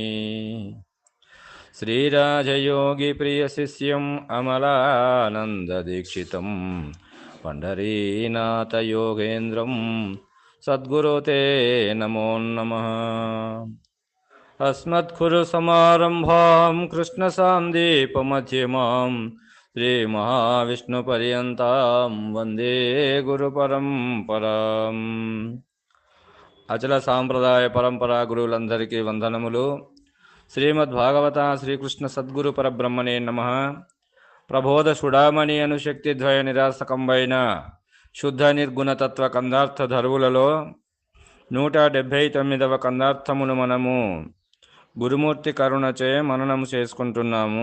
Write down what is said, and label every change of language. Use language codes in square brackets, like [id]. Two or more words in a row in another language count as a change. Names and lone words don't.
[sa] श्रीराजयोगिप्रियशिष्यम् अमलानन्ददीक्षितं पंढरीनाथयोगेन्द्रं सद्गुरो ते नमो नमः। अस्मत्कुरुसमारम्भां कृष्णसान्दीपमध्यमां श्रीमहाविष्णुपर्यन्तां वन्दे गुरुपरम्पराम्। [te] అచల సాంప్రదాయ పరంపరా గురువులందరికీ వందనములు. [sa] శ్రీమద్భాగవత శ్రీకృష్ణ సద్గురు పరబ్రహ్మణే నమః. [te] ప్రబోధ సుడామణి అను శక్తిద్వయ నిరాసకంబైన శుద్ధ నిర్గుణతత్వ కందార్థ ధరువులలో 179వ కందార్థమును మనము గురుమూర్తి కరుణచే మననము చేసుకుంటున్నాము.